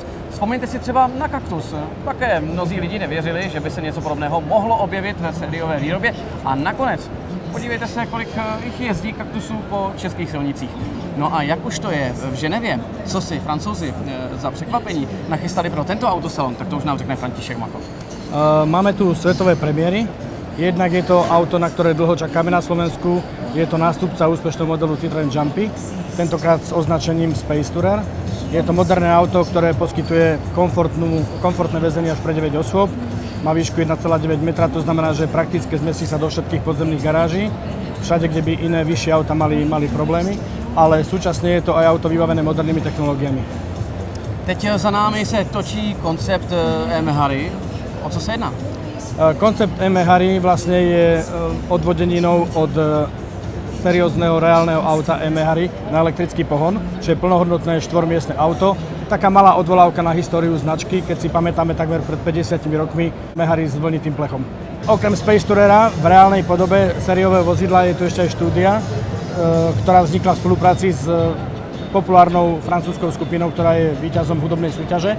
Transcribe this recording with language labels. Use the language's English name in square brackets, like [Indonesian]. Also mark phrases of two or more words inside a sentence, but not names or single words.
[Czech] Vzpomeňte si třeba na Kaktus. Také mnozí lidi nevěřili, že by se něco podobného mohlo objevit ve sériové výrobě. A nakonec, podívejte se, kolik jich jezdí Kaktusů po českých silnicích. No a jak už to je v Ženevě, co si Francouzi za překvapení nachystali pro tento autosalon, tak to už nám řekne František Machov. [Slovak] Máme tu svetové premiéry. Jednak je to auto, na ktoré dlho čakáme na Slovensku. Je to nástupca úspešného modelu Citroën Jumpy, tentokrát s označením Space Tourer. Je to moderné auto, ktoré poskytuje komfortné väzenie až pre 9 osôb. Má výšku 1,9 metra, to znamená, že prakticky zmestí sa do všetkých podzemných garáží. Všade, kde by iné vyššie auta mali problémy, ale súčasne je to aj auto vybavené modernými technológiami. [Czech] Teď za námi se točí koncept M-Harry. O co se jedná? [Slovak] Koncept M-Harry vlastne je odvodeninou od seriózneho reálneho auta M-Harry na elektrický pohon, čo je plnohodnotné štvormiestne auto. Taká malá odvolávka na históriu značky, keď si pamätáme takmer pred 50 rokmi M-Harry s vlnitým plechom. Okrem Space Tourera v reálnej podobe sériového vozidla je tu ešte aj štúdia, ktorá vznikla v spolupráci s populárnou francúzskou skupinou, ktorá je víťazom hudobnej súťaže.